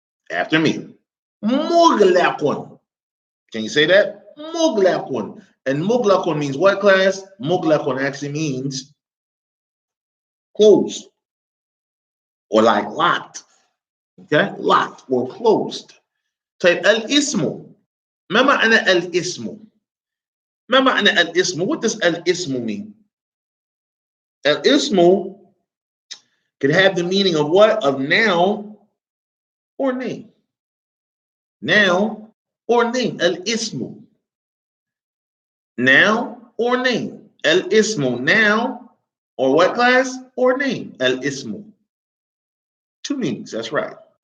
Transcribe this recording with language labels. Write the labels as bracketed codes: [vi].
[en] After me. Muglaqun. Can you say that? Muglaqun. And muglaqun means what, class? Muglaqun actually means closed or like locked. Okay? Locked or closed. Type al-ismu. [ar] ما معنى al-ismu? ما معنى al-ismu? [en] What does al-ismu mean? Al-ismu can have the meaning of what? Of noun or name. Noun or name. Al-ismu. Noun or name. Al-ismu. Noun or what, class? Or name. Al-ismu. Two meanings. That's right.